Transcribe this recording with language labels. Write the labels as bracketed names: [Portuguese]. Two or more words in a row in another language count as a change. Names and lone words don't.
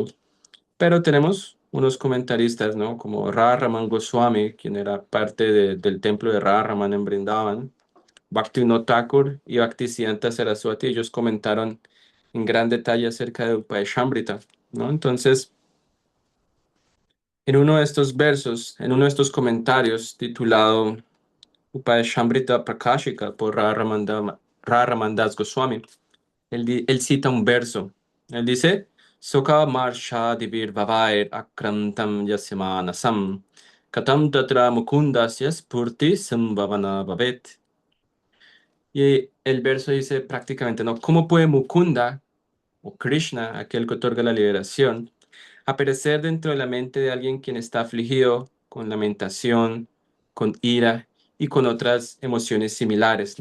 [Spanish] Pero tenemos unos comentaristas, ¿no? Como Radha Raman Goswami, quien era parte del templo de Radha Raman en Brindavan, Bhaktivinoda Thakur y Bhaktisiddhanta Saraswati, ellos comentaron en gran detalle acerca de Upadeshambrita, ¿no? Entonces, en uno de estos versos, en uno de estos comentarios titulado Upadeshambrita Prakashika por Radha Raman Das Goswami, él cita un verso. Él dice, [Sanskrit] शोका मर्षा दिभिर् भावैर् आक्रान्तं यस्यमानसं कथं तत्र मुकुन्दस्य स्फूर्ति सम्भावना भवेत्. [Spanish] Y el verso dice prácticamente, ¿no? ¿Cómo puede Mukunda o Krishna, aquel que otorga la liberación, aparecer dentro de la mente de alguien quien está afligido con lamentación, con ira y con otras emociones similares, ¿no?